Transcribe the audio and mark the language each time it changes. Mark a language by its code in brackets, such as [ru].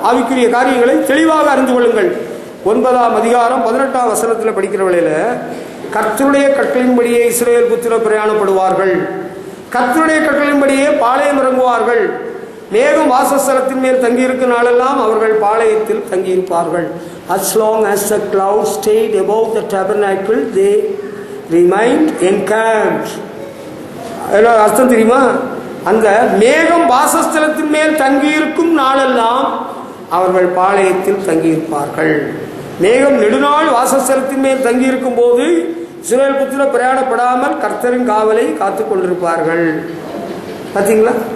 [ta] ஆவிக்குரிய காரியங்களை தெளிவாக அறிந்து கொள்ளுங்கள். 9ஆம் அதிகாரம் 18ஆம் வசனத்தில் படிக்கிற வேளையில, கர்த்தருடைய கட்டளையின்படியே இஸ்ரவேல் புத்திரர் பிரயாணப்படுவார்கள், கர்த்தருடைய கட்டளையின்படியே பாளையம் இறங்குவார்கள், மேகம் வாசஸ்தலத்தின் மேல் தங்கியிருக்கும் நாளெல்லாம் அவர்கள் பாளையத்தில் தங்கியிருப்பார்கள். [en] As long as the clouds stayed above the tabernacle, they remained encamped. [ta] அர்த்தம் தெரியுமா? அந்த மேகம் வாசஸ்தலத்தின் மேல் தங்கியிருக்கும் நாளெல்லாம் அவர்கள் பாளையத்தில் தங்கியிருப்பார்கள். மேகம் நெடுநாள் வாசஸ்தலத்தின் மேல் தங்கியிருக்கும் போது இஸ்ரவேல் புத்திரர் பிரயாணப்படாமல் கர்த்தரின் காவலை காத்து கொண்டிருப்பார்கள். பார்த்தீங்களா?